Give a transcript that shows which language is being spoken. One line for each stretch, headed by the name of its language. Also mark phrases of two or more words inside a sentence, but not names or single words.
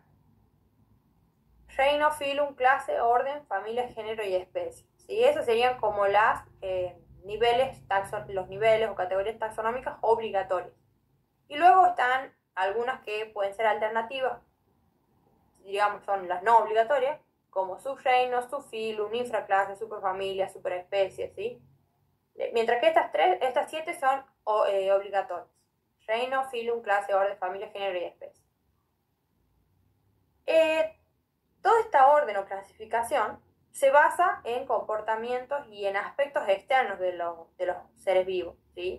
Spanish: Reino, filum, clase, orden, familia, género y especie. ¿Sí? Esos serían como los niveles o categorías taxonómicas obligatorias. Y luego están algunas que pueden ser alternativas, digamos, son las no obligatorias, como subreino, subfilum, infraclase, superfamilia, superespecie, ¿sí? Mientras que estas 7 son obligatorias. Reino, filum, clase, orden, familia, género y especie. Toda esta orden o clasificación se basa en comportamientos y en aspectos externos de los seres vivos, ¿sí?